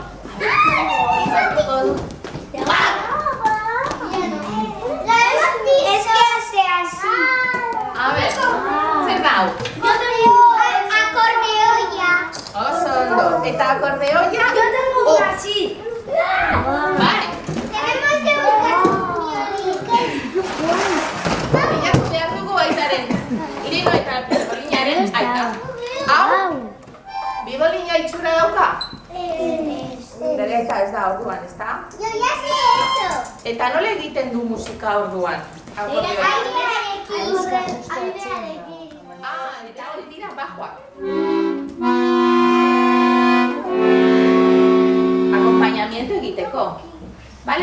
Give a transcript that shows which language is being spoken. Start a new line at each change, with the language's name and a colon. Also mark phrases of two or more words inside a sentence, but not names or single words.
Spanish: Es que hace así. A ver,
Basque: zer da hau?
Spanish: Yo tengo acordeoia.
Basque: Oso ondo. Eta akordeoia?
Spanish: Yo tengo una así. Bai. Tenemos que buscar un violín.
Basque: Bilatu behar dugu aitaren. Lino eta bibolinaren aita. Hau? Bibolina itxura dauka? Bere aita ez da orduan, ezta?
Spanish: Yo ya sé esto.
Basque: Eta nola egiten du musika orduan? Akordeoia. Eta hori dira bajoak. Akompainamiento egiteko. Bale?